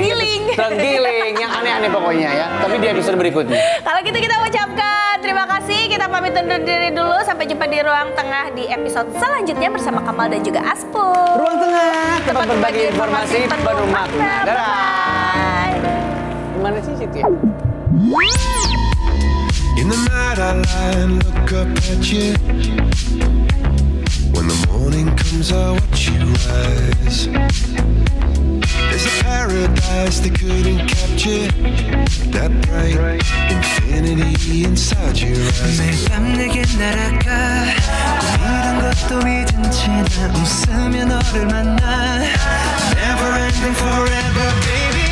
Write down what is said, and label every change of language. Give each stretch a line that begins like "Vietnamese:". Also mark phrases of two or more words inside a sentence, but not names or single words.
Indonesian: Tenggiling, yang aneh-aneh pokoknya ya. Tapi di episode berikutnya. Kalau gitu kita ucapkan terima kasih. Kita pamit undur diri dulu. Sampai jumpa di Ruang Tengah di episode selanjutnya bersama Kamal dan juga Aspo. Ruang Tengah, tempat berbagi informasi penuh makna. Dadah. Gimana sih situ ya?
English: In the night I lie and look up at you. When the morning comes I watch you rise. There's a paradise they couldn't capture. That bright infinity inside your eyes.
Korean: 매일 밤 내게 날아가 꿈이란 것도 잊은 채 나 웃으며 너를 만나
English: Never ending forever baby